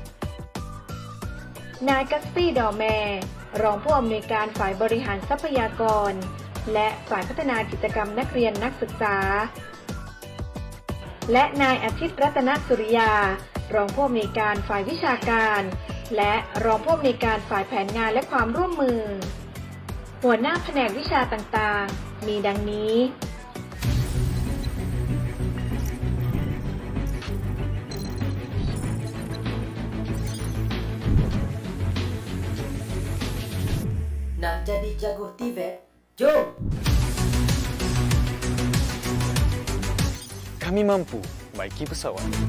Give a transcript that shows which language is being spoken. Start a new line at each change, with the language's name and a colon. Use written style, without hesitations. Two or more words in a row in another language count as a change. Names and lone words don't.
Thai: นายกัสซี่ดอแมรองผู้อำนวยการฝ่ายบริหารทรัพยากร และฝ่ายพัฒนากิจกรรมนักเรียนนักศึกษา และนายอาทิตย์รัตนสุริยารองผู้อำนวยการฝ่ายวิชาการ และรองผู้อำนวยการฝ่ายแผนงานและความร่วมมือ หัวหน้าแผนกวิชาต่างๆ มีดังนี้
Malay: Nak jadi jago TVET? Jom! Kami mampu baiki pesawat.